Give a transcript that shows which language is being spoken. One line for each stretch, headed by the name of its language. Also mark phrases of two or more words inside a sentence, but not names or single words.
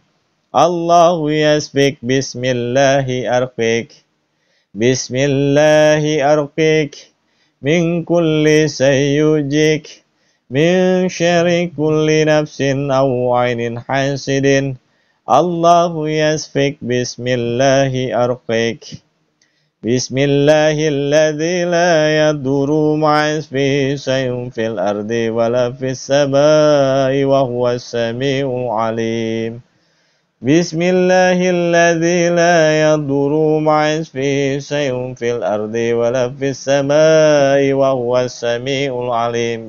Arabic: الله يشفيك. بسم الله أرقيك. بسم الله أرقيك من كل شيء يؤذيك من شر كل نفس أو عين حاسد. الله يشفيك. بسم الله أرقيك. بسم الله الذي لا يضر مع اسمه شيء في الأرض ولا في السماء وهو السميع العليم. بسم الله الذي لا يضر مع اسمه شيء في الأرض ولا في السماء وهو السميع العليم.